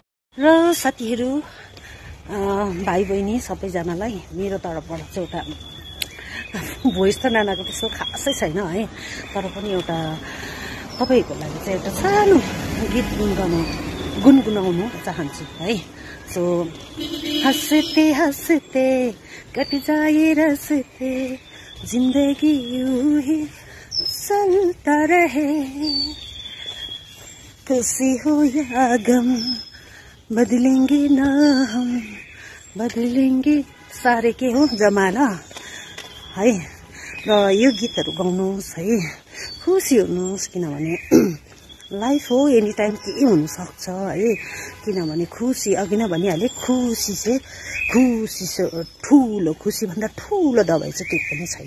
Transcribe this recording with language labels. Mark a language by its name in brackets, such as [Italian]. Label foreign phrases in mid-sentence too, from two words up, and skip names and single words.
[Nepali] र साथीहरू भाइ बहिनी सबैजनालाई मेरो तर्फबाट चाहिँ एउटा भोइस त नानाको त्यस्तो खासै छैन है, तर पनि एउटा तपाईँहरूको लागि चाहिँ एउटा सानो गीत गुनगुनाउनु चाहन्छु है। [Hindi] सो हंसते हंसते कट जाए रस्ते, जिंदगी यूं ही चलता रहे, खुशी हो या गम बदलेंगे ना हम, बदलेंगे सारे के हो जमाना है। [Nepali] र यो गीतहरू गाउनुहोस् है, खुसी हुनुहोस्, किनभने लाइफ हो, [English] any time [Nepali] के हुनसक्छ है। किनभने खुसी अघि नै भनिहालेँ, खुसी चाहिँ ठुलो, खुसीभन्दा ठुलो दबाई चाहिँ केही पनि छैन।